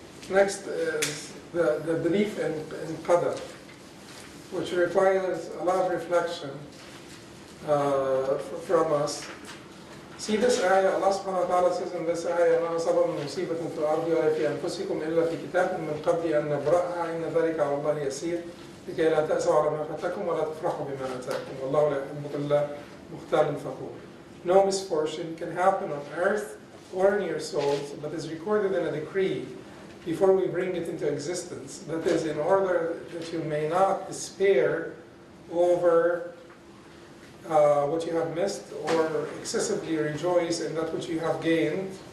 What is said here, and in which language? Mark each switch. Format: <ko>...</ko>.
<en>Next is the belief in Qadr, which requires a lot of reflection from us.</en> <ar>See this ayah, Allah subhanahu wa ta'ala says in this ayah, مَا أَصَبَ مِنْ مُصِيبَةٍ فِي الْأَرْضِ وَلَا فِي أَنفُسِكُمْ إِلَّا فِي كِتَابٍ مِنْ قَبْلِ أَنْ نَبْرَأَهَا إِنَّ ذَلِكَ عَلَى اللَّهِ يَسِيرٌ لِكَيْ لَا تَأْسَوْا عَلَى مَا فَاتَكُمْ وَلَا تَفْرَحُوا بِمَا آتَاكُمْ وَاللَّهُ لَا يُحِبُّ كُلَّ مُخْتَالٍ فَخُورٍ.</ar> <en>No misfortune can happen on earth or in your souls, but is recorded in a decree before we bring it into existence. That is, in order that you may not despair over what you have missed, or excessively rejoice in that which you have gained.</en>